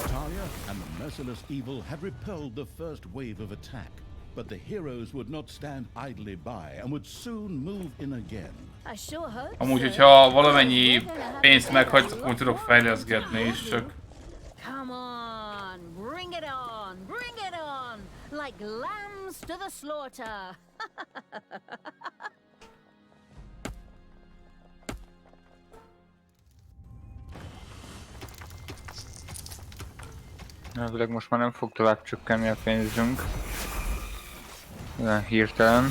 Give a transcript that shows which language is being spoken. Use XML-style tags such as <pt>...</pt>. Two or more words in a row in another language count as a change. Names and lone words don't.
<en>Talia and the merciless evil had repelled the first wave of attack, but the heroes would not stand idly by and would soon move in again. I sure hope</en> <hu>Amúgy,</hu> <en>so.</en> <hu>hogyha valamennyi pénzt meghagysz, akkor tudok fejleszgetni is, csak...</hu> <en>Come on, bring it on, bring it on, like lambs to the slaughter.</en> <hu>Elvileg most már nem fog tovább csökkenni a pénzünk. Olyan hirtelen.</hu>